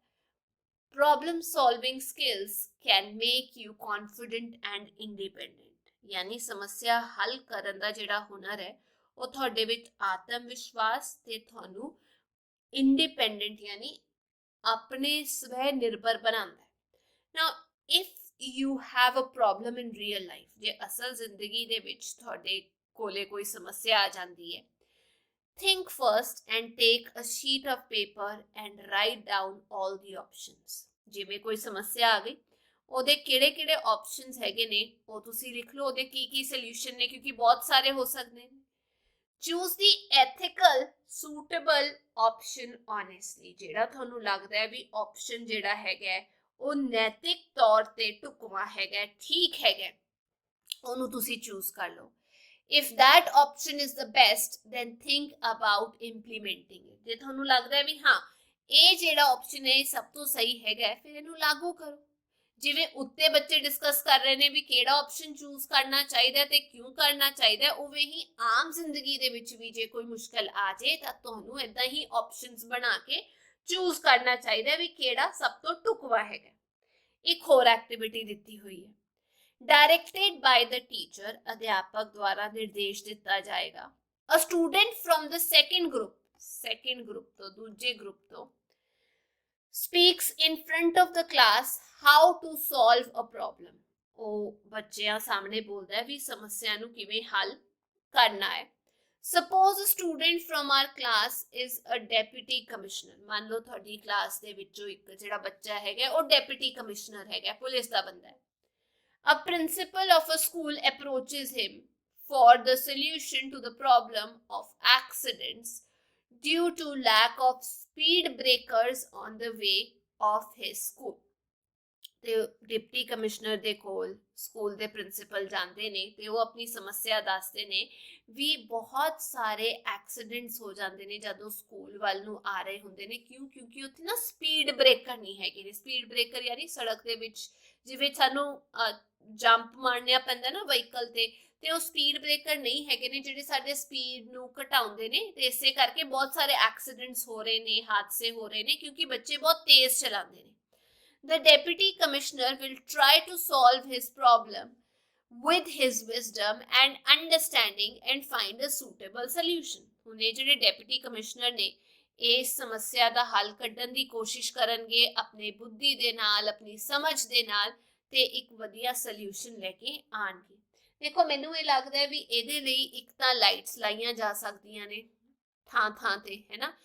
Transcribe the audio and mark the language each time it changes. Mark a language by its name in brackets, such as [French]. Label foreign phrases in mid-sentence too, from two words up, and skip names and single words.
[English] Problem solving skills can make you confident and independent, [Punjabi] ਯਾਨੀ ਸਮੱਸਿਆ ਹੱਲ ਕਰਨ ਦਾ ਜਿਹੜਾ ਹੁਨਰ ਹੈ ਉਹ ਤੁਹਾਡੇ ਵਿੱਚ ਆਤਮ ਵਿਸ਼ਵਾਸ ਤੇ ਤੁਹਾਨੂੰ ਇੰਡੀਪੈਂਡੈਂਟ ਯਾਨੀ ਆਪਣੇ ਸਵੈ ਨਿਰਭਰ ਬਣਾਉਂਦਾ ਹੈ। [English] Now if you have a problem in real life, [Punjabi] ਜੇ ਅਸਲ ਜ਼ਿੰਦਗੀ ਦੇ ਵਿੱਚ ਤੁਹਾਡੇ ਕੋਲੇ ਕੋਈ ਸਮੱਸਿਆ ਆ ਜਾਂਦੀ ਹੈ, [English] think first and take a sheet of paper and write down all the options। [Punjabi] ਜਿਵੇਂ ਕੋਈ ਸਮੱਸਿਆ ਆ ਗਈ ਉਹਦੇ ਕਿਹੜੇ ਕਿਹੜੇ ਆਪਸ਼ਨਸ ਹੈਗੇ ਨੇ ਉਹ ਤੁਸੀਂ ਲਿਖ ਲਓ, ਉਹਦੇ ਕੀ ਕੀ ਸੋਲੂਸ਼ਨ ਨੇ, ਕਿਉਂਕਿ ਬਹੁਤ ਸਾਰੇ ਹੋ ਸਕਦੇ ਨੇ। [English] Choose the ethical suitable option honestly, [Punjabi] ਜਿਹੜਾ ਤੁਹਾਨੂੰ ਲੱਗਦਾ ਹੈ ਵੀ ਆਪਸ਼ਨ ਜਿਹੜਾ ਹੈਗਾ ਉਹ ਨੈਤਿਕ ਤੌਰ ਤੇ ਢੁਕਵਾਂ ਹੈਗਾ, ਠੀਕ ਹੈਗਾ, ਉਹਨੂੰ ਤੁਸੀਂ ਚੂਜ਼ ਕਰ ਲਓ। [English] If that option is the best, then think about implementing it। [Punjabi] ਜੇ ਤੁਹਾਨੂੰ ਲੱਗਦਾ ਹੈ ਵੀ ਹਾਂ ਇਹ ਜਿਹੜਾ ਆਪਸ਼ਨ ਹੈ ਇਹ ਸਭ ਤੋਂ ਸਹੀ ਹੈਗਾ ਫਿਰ ਇਹਨੂੰ ਲਾਗੂ ਕਰੋ। ਜਿਵੇਂ ਉੱਤੇ ਬੱਚੇ ਡਿਸਕਸ ਕਰ ਰਹੇ ਨੇ ਵੀ ਕਿਹੜਾ ਆਪਸ਼ਨ ਚੂਜ਼ ਕਰਨਾ ਚਾਹੀਦਾ ਤੇ ਕਿਉਂ ਕਰਨਾ ਚਾਹੀਦਾ, ਉਵੇਂ ਹੀ ਆਮ ਜ਼ਿੰਦਗੀ ਦੇ ਵਿੱਚ ਵੀ ਜੇ ਕੋਈ ਮੁਸ਼ਕਲ ਆ ਜਾਏ ਤਾਂ ਤੁਹਾਨੂੰ ਇਦਾਂ ਹੀ ਆਪਸ਼ਨਸ ਬਣਾ ਕੇ ਚੂਜ਼ ਕਰਨਾ ਚਾਹੀਦਾ ਵੀ ਕਿਹੜਾ ਸਭ ਤੋਂ ਢੁਕਵਾਂ ਹੈਗਾ। ਇੱਕ ਹੋਰ ਐਕਟੀਵਿਟੀ ਦਿੱਤੀ ਹੋਈ ਹੈ, [English] directed by the teacher, [Punjabi] ਅਧਿਆਪਕ ਦੁਆਰਾ ਨਿਰਦੇਸ਼ ਦਿੱਤਾ ਜਾਏਗਾ। [English] a student from the second group [Punjabi] ਤੋਂ, ਦੂਜੇ ਗਰੁੱਪ ਤੋਂ [English] speaks in front of the class how to solve a problem। [Punjabi] ਉਹ ਬੱਚਿਆਂ ਸਾਹਮਣੇ ਬੋਲਦਾ ਹੈ ਵੀ ਸਮੱਸਿਆ ਨੂੰ ਕਿਵੇਂ ਹੱਲ ਕਰਨਾ ਹੈ। [English] Suppose a student from our class is a deputy commissioner। [Punjabi] ਮੰਨ ਲਓ ਤੁਹਾਡੀ ਕਲਾਸ ਦੇ ਵਿੱਚੋਂ ਇੱਕ ਜਿਹੜਾ ਬੱਚਾ ਹੈਗਾ ਉਹ [English] deputy commissioner [Punjabi] ਹੈਗਾ, ਪੁਲਿਸ ਦਾ ਬੰਦਾ ਹੈ। [English] A principal of a school approaches him for the solution to the problem of accidents due to lack of speed breakers on the way of his school। [Punjabi] ਤੇ [English] deputy commissioner [Punjabi] ਦੇ ਕੋਲ ਸਕੂਲ ਦੇ ਪ੍ਰਿੰਸੀਪਲ ਜਾਂਦੇ ਨੇ ਤੇ ਉਹ ਆਪਣੀ ਸਮੱਸਿਆ ਦੱਸਦੇ ਨੇ ਵੀ ਬਹੁਤ ਸਾਰੇ ਐਕਸੀਡੈਂਟਸ ਹੋ ਜਾਂਦੇ ਨੇ ਜਦੋਂ ਸਕੂਲ ਵੱਲ ਨੂੰ ਆ ਰਹੇ ਹੁੰਦੇ ਨੇ। ਕਿਉਂਕਿ ਉੱਥੇ ਨਾ [English] speed breaker [Punjabi] ਨਹੀਂ ਹੈਗੇ ਨੇ। [English] speed breaker [Punjabi] ਯਾਨੀ ਸੜਕ ਦੇ ਵਿੱਚ ਜਿਵੇਂ ਸਾਨੂੰ ਜੰਪ ਮਾਰਨਾ ਪੈਂਦਾ ਨਾ ਵਹੀਕਲ ਤੇ ਉਹ [English] speed breaker [Punjabi] ਨਹੀਂ ਹੈਗੇ ਨੇ ਜਿਹੜੇ ਸਾਡੇ ਸਪੀਡ ਨੂੰ ਘਟਾਉਂਦੇ ਨੇ, ਤੇ ਇਸੇ ਕਰਕੇ ਬਹੁਤ ਸਾਰੇ ਐਕਸੀਡੈਂਟਸ ਹੋ ਰਹੇ ਨੇ, ਹਾਦਸੇ ਹੋ ਰਹੇ ਨੇ ਕਿਉਂਕਿ ਬੱਚੇ ਬਹੁਤ ਤੇਜ਼ ਚਲਾਉਂਦੇ ਨੇ। [English] The deputy commissioner will try to solve his problem with his wisdom and understanding and find a suitable solution। [Punjabi] ਹੁਣ ਇਹ ਜਿਹੜੇ [English] deputy commissioner [Punjabi] ਨੇ ਇਸ ਸਮੱਸਿਆ ਦਾ ਹੱਲ ਕੱਢਣ ਦੀ ਕੋਸ਼ਿਸ਼ ਕਰਨਗੇ ਆਪਣੇ ਬੁੱਧੀ ਦੇ ਨਾਲ, ਆਪਣੀ ਸਮਝ ਦੇ ਨਾਲ, ਤੇ ਇੱਕ ਵਧੀਆ ਸੋਲੂਸ਼ਨ ਲੈ ਕੇ ਆਣਗੇ। ਦੇਖੋ ਮੈਨੂੰ ਇਹ ਲੱਗਦਾ ਹੈ ਵੀ ਇਹਦੇ ਲਈ ਇੱਕ ਤਾਂ ਲਾਈਟਸ ਲਾਈਆਂ ਜਾ ਸਕਦੀਆਂ ਨੇ ਥਾਂ ਤੇ, ਹੈ ਨਾ।